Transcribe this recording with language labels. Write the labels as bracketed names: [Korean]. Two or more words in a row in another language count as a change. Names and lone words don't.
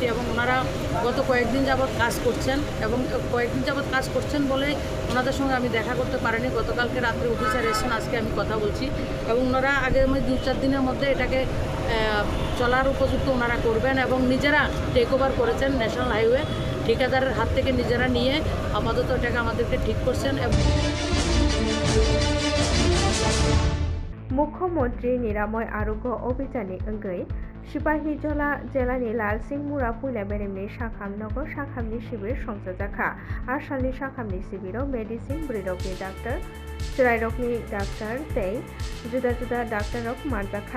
[Bangla] এবং ওনারা গত কয়েকদিন যাবৎ কাজ করছেন বলে ওনাদের সঙ্গে আমি দেখা করতে পারিনি। গতকালকে রাত্রে অফিসার এসেছেন, আজকে আমি কথা বলছি এবং ওনারা আগামী 2-4 দিনের মধ্যে এটাকে চলার উপযুক্ত ওনারা করবেন এবং নিজেরা [English] take over [Bangla] করেছেন [English] national highway, [Bangla] ঠিকাদারের হাত থেকে নিজেরা নিয়ে আপাতত এটাকে আমাদেরকে ঠিক করছেন। [Kok Borok] मुख्यमंत्री निरामय आरोग्य अभियाननि अंगै सिपाहीजला जिल्लानि लालसिंहमुरा पुइला बेरेमनि साखाम नगर साखामनि शिबिर संजाजाखा। आसामनि साखामनि शिबिराव मेडिसिन ब्रैरकनि डाक्टर, चिरायरकनि डाक्टर तै जुदा जुदा डाक्टारक मानजाखा।